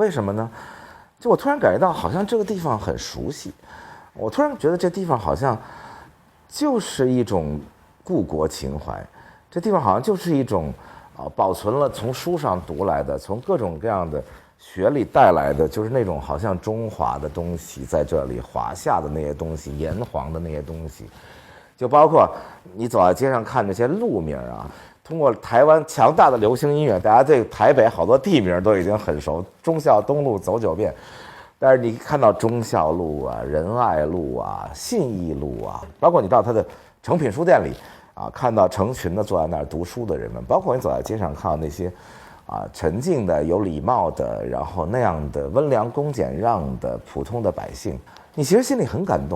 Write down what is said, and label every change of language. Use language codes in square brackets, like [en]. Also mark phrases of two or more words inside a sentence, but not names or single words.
[zh] 為什麼呢？就我突然感覺到好像這個地方很熟悉，我突然覺得這地方好像就是一種故國情懷，這地方好像就是一種保存了從書上讀來的，從各種各樣的學歷帶來的，就是那種好像中華的東西在這裡，華夏的那些東西，炎黃的那些東西，就包括你走在街上看那些路名通過台灣強大的流行音樂，大家對台北好多地名都已經很熟，忠孝東路走9遍，但是你看到忠孝路仁愛路信義路包括你到他的誠品書店裡看到成群的坐在那兒讀書的人們，包括你走在街上看到那些沉靜的、有禮貌的，然後那樣的溫良恭儉讓的普通的百姓，你其實心裡很感動。